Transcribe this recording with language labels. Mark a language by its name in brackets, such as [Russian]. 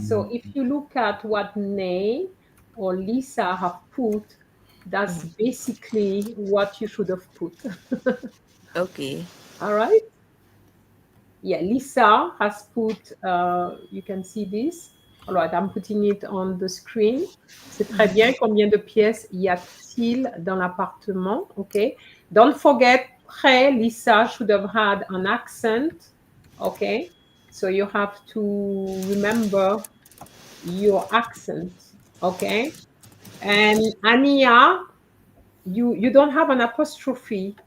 [English] So if you look at what Nay or Lisa have put, that's basically what you should have put. Okay. All right. Yeah, Lisa has put, you can see this. All right, I'm putting it on the screen. [French] C'est très bien. Combien de pièces y a-t-il dans l'appartement? [English] Okay. Don't forget, près, Lisa should have had an accent. Okay. So you have to remember your accent. Okay. And Ania, you don't have an apostrophe.